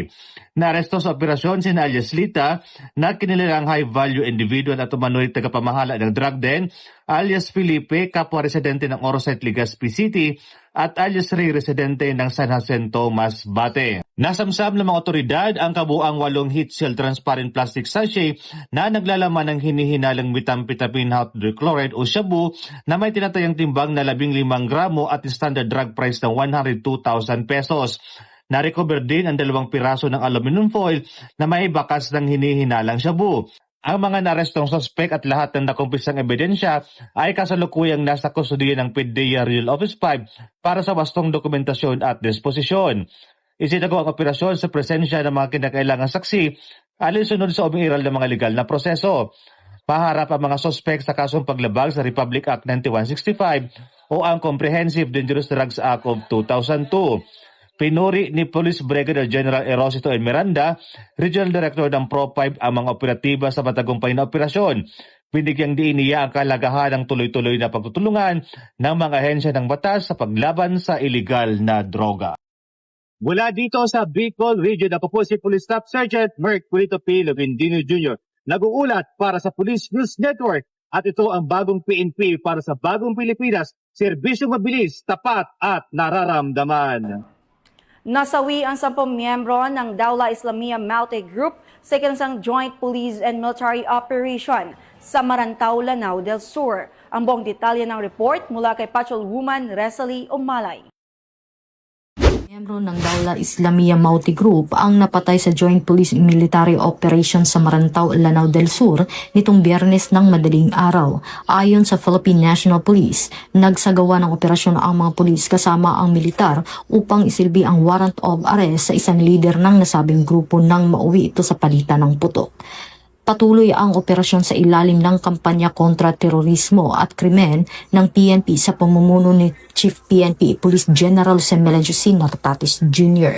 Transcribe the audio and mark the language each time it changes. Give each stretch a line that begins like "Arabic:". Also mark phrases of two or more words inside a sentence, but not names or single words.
Filipino: Naaresto sa operasyon si alias Lita na kinilalang
English: high-value individual
Filipino: at umano'y tagapamahala ng drug den, alias Felipe, kapwa residente ng Orosite, Legazpi City, at alias Ray, residente ng San Jacinto, Tomas, Bate. Nasamsam ng mga otoridad ang kabuang 8
English: heat seal transparent plastic sachet
Filipino: na naglalaman ng hinihinalang
English: methamphetamine hydrochloride
Filipino: o shabu na may tinatayang timbang na 15 gramo at
English: standard drug price
Filipino: ng 102,000 pesos. Na-recover din ang 2 piraso ng
English: aluminum foil
Filipino: na may bakas ng hinihinalang shabu. Ang mga narestong suspect at lahat ng nakumpisang ebidensya ay kasalukuyang nasa kustudiya ng PDEA Regional Office 5 para sa wastong dokumentasyon at disposisyon. Isinagawa ang operasyon sa presensya ng mga kinakailangang saksi alinsunod sa umiiral ng mga legal na proseso. Paharap ang mga suspect sa kasong paglabag sa Republic Act 9165 o ang Comprehensive Dangerous Drugs Act of 2002. Pinuri ni Police Brigadier General Erosito N. Miranda,
English: Regional Director
Filipino: ng Pro 5 ang mga operatiba sa matagumpay na operasyon. Binigyang diin niya ang kalagahan ng tuloy-tuloy na pagtutulungan ng mga ahensya ng batas sa paglaban sa iligal na droga. Mula dito sa Bicol Region, ako po si Police Staff Sergeant Mercolito P. Lovendino Jr. Nag-uulat para sa Police News Network at ito ang bagong PNP para sa bagong Pilipinas, serbisyong mabilis, tapat at nararamdaman. Nasawi ang 10 miyembro ng Dawla Islamia Maute Group sa ikansang
English: Joint Police and Military Operation
Filipino: sa Marantao, Lanao del Sur. Ang buong detalye ng report mula kay Patrolwoman Resalie Umalay. Miyembro ng Dawla Islamia Maute Group ang napatay sa
English: Joint Police and Military Operation
Filipino: sa Marantao, Lanao del Sur nitong Biyernes ng madaling araw. Ayon sa Philippine National Police, nagsagawa ng operasyon ang mga pulis kasama ang militar upang isilbi ang
English: warrant of arrest
Filipino: sa isang leader ng nasabing grupo nang mauwi ito sa palitan ng putok. Patuloy ang operasyon sa ilalim ng kampanya kontra terorismo at krimen ng PNP sa pamumuno ni Chief PNP Police General Jose Melencio Nartatas Jr.